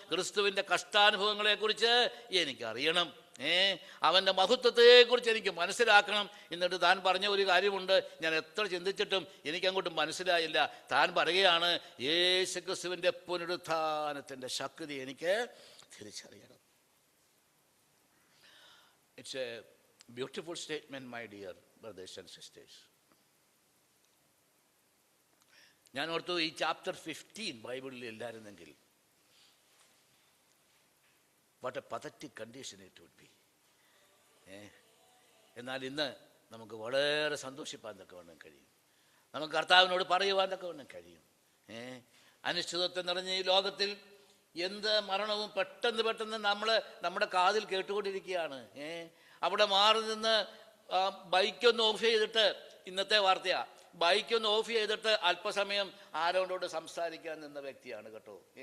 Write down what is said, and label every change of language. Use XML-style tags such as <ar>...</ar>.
<ml>ക്രിസ്തുവിന്റെ കഷ്ടാനുഭവങ്ങളെ കുറിച്ച് എനിക്കറിയണം, അവന്റെ മഹത്വത്തെക്കുറിച്ച് എനിക്ക് മനസ്സിലാക്കണം. എന്നിട്ട് താൻ പറഞ്ഞ ഒരു കാര്യമുണ്ട്, ഞാൻ എത്ര ചിന്തിച്ചിട്ടും എനിക്കങ്ങോട്ട് മനസ്സിലായില്ല. താൻ പറയുകയാണ്, യേശുക്രിസ്തുവിന്റെ പുനരുത്ഥാനത്തിന്റെ ശക്തി എനിക്ക് തിരിച്ചറിയണം.</ml> <en>It's a beautiful statement, my dear brothers and sisters.</en> <ml>ഞാൻ ഓർത്തു, ഈ ചാപ്റ്റർ 15 ബൈബിളിൽ ഇല്ലായിരുന്നെങ്കിൽ</ml> <en>what a pathetic condition it would be.</en> <ml>എന്നാൽ ഇന്ന് നമുക്ക് വളരെ സന്തോഷിപ്പാൻ തക്കവണ്ണം കഴിയും. നമുക്ക് കർത്താവിനോട് പറയുവാൻ തക്കവണ്ണം കഴിയും. അനിശ്ചിതത്വം നിറഞ്ഞ ഈ ലോകത്തിൽ എന്ത് മരണവും പെട്ടെന്ന് നമ്മുടെ കാതിൽ കേട്ടുകൊണ്ടിരിക്കുകയാണ്. അവിടെ മാറി നിന്ന് ബൈക്കൊന്ന് ഓഫ് ചെയ്തിട്ട്, ഇന്നത്തെ വാർത്തയാ, ബൈക്കൊന്ന് ഓഫ് ചെയ്തിട്ട് അല്പസമയം ആരോടോട് സംസാരിക്കാൻ നിന്ന വ്യക്തിയാണ് കേട്ടോ.</ml>